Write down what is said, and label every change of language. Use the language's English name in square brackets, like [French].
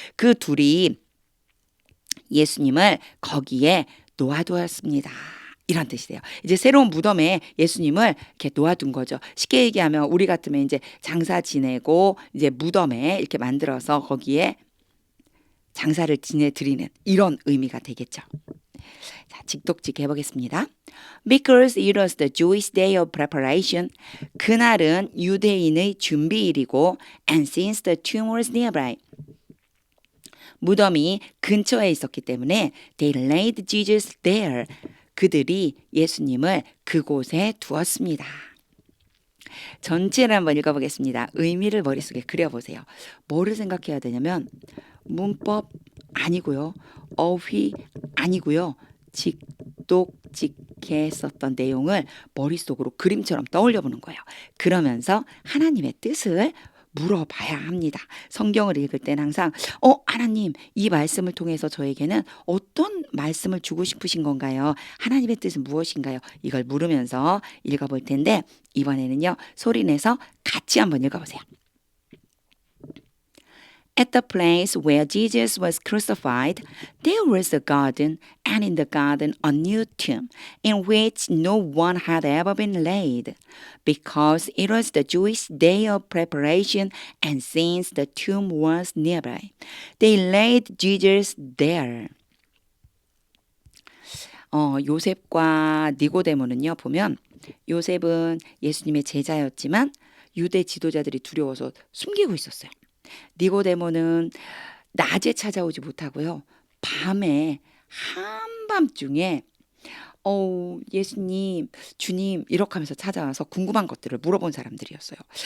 [Korean] 그 둘이 예수님을 거기에 놓아두었습니다. 이런 뜻이 돼요. 이제 새로운 무덤에 예수님을 이렇게 놓아둔 거죠. 쉽게 얘기하면 우리 같으면 이제 장사 지내고 이제 무덤에 이렇게 만들어서 거기에 장사를 지내드리는 이런 의미가 되겠죠. 자, 직독직 해보겠습니다. [English] Because it was the Jewish day of preparation. [Korean] 그날은 유대인의 준비일이고 [English] and since the tomb was nearby. [Korean] 무덤이 근처에 있었기 때문에 [English] they laid Jesus there. [Korean] 그들이 예수님을 그곳에 두었습니다. 전체를 한번 읽어보겠습니다. 의미를 머릿속에 그려보세요. 뭐를 생각해야 되냐면 문법 아니고요. 어휘 아니고요. 직독직해 썼던 내용을 머릿속으로 그림처럼 떠올려 보는 거예요. 그러면서 하나님의 뜻을 물어봐야 합니다. 성경을 읽을 때는 항상 하나님 이 말씀을 통해서 저에게는 어떤 말씀을 주고 싶으신 건가요? 하나님의 뜻은 무엇인가요? 이걸 물으면서 읽어볼 텐데 이번에는요. 소리내서 같이 한번 읽어보세요. [English] At the place where Jesus was crucified, there was a garden, and in the garden a new tomb, in which no one had ever been laid, because it was the Jewish day of preparation, and since the tomb was nearby, they laid Jesus there. [Korean] 요셉과 니고데모는요, 보면 요셉은 예수님의 제자였지만 유대 지도자들이 두려워서 숨기고 있었어요. 니고데모는 낮에 찾아오지 못하고요. 밤에 한밤중에 예수님, 주님 이렇게 하면서 찾아와서 궁금한 것들을 물어본 사람들이었어요.